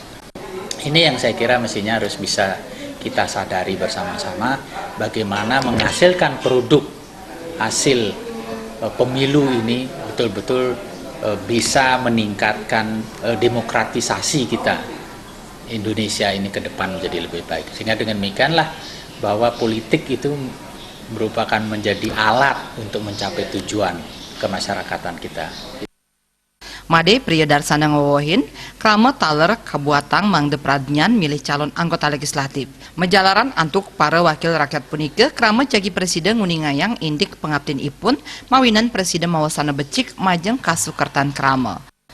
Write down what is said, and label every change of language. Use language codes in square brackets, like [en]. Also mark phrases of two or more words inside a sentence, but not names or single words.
[id] Ini yang saya kira mestinya harus bisa kita sadari bersama-sama, bagaimana menghasilkan produk hasil pemilu ini betul-betul bisa meningkatkan demokratisasi kita Indonesia ini ke depan menjadi lebih baik. Sehingga dengan demikianlah bahwa politik itu merupakan menjadi alat untuk mencapai tujuan kemasyarakatan kita. [ban] Made Priyadarsana ngowohin, krama taler kabuatang mangde pradnyan milih [id] calon anggota legislatif. [ban] Menjalaran antuk [id] para wakil rakyat [ban] punika, krama jagi presiden nguningayang indik pengabdin ipun, mawinan presiden mawasana becik majeng kasukertan krama.